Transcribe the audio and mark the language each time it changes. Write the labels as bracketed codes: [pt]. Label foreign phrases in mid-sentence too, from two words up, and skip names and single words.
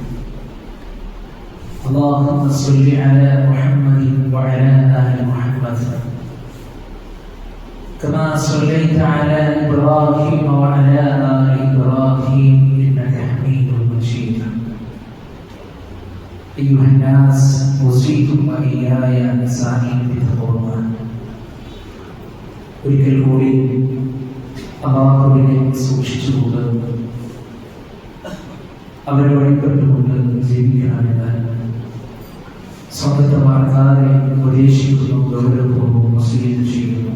[ar] اللهم صل على محمد وعلى آل محمد كما صليت على إبراهيم وعلى آل إبراهيم إنك حميد مجيد. أيها الناس أوصيكم وإياي نستعين بتقوى الله. [ml] ഒരിക്കൽ കൂടി അല്ലാഹുവിനെ സൂക്ഷിച്ചുകൊണ്ട് അവരെ വഴിപ്പെട്ടുകൊണ്ട് ജീവിക്കണമെന്ന് സ്വന്തത്തെ മറക്കാതെ ഉപദേശിക്കുന്നു, ഗൗരവപൂർവ്വം വസീയത്ത് ചെയ്യുന്നു.